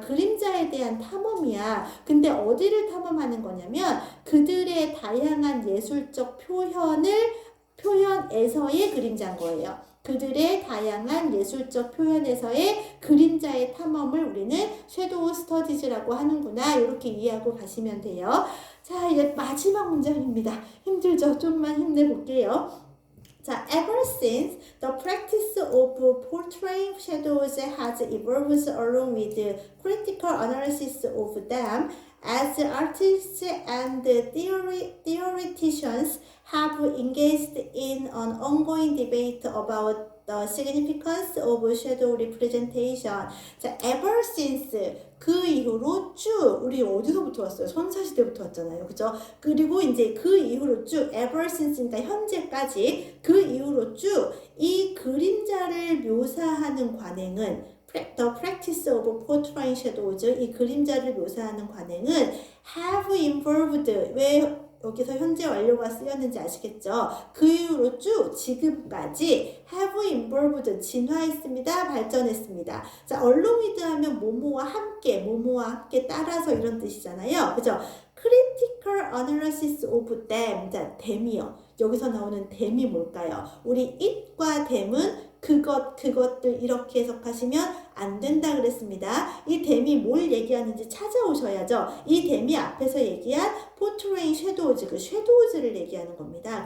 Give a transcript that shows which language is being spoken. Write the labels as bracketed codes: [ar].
[ko] 그림자에 대한 탐험이야. 근데 어디를 탐험하는 거냐면 그들의 다양한 예술적 표현에서의 그림자인 거예요. 그들의 다양한 예술적 표현에서의 그림자의 탐험을 우리는 섀도우 스터디즈라고 하는구나. 이렇게 이해하고 가시면 돼요. 자, 이제 마지막 문장입니다. 힘들죠? 좀만 힘내볼게요. [en] 자, ever since the practice of portraying shadows has evolved along with critical analysis of them, as artists and theoreticians have engaged in an ongoing debate about the significance of shadow representation. [ko] 자, [en] ever since [ko] 그 이후로 쭉 우리 어디서부터 왔어요? 선사시대부터 왔잖아요. 그죠? 그리고 이제 그 이후로 쭉 [en] ever since [ko] 니까 현재까지 그 이후로 쭉 이 그림자를 묘사하는 관행은 [en] the practice of portraying shadows [ko] 이 그림자를 묘사하는 관행은 [en] have involved [ko] 왜 여기서 현재 완료가 쓰였는지 아시겠죠? 그 이후로 쭉 지금까지 [en] have involved [ko] 진화했습니다. 발전했습니다. 자, [en] along with [ko] 하면 뭐뭐와 함께 따라서 이런 뜻이잖아요. 그죠? [en] critical analysis of them. [ko] 자, them이요. 여기서 나오는 them이 뭘까요? 우리 it과 them은 그것들 이렇게 해석하시면 안 된다 그랬습니다. 이 them이 뭘 얘기하는지 찾아오셔야죠. 이 them이 앞에서 얘기한 [en] portraying shadows, [ko] 그 shadows를 얘기하는 겁니다.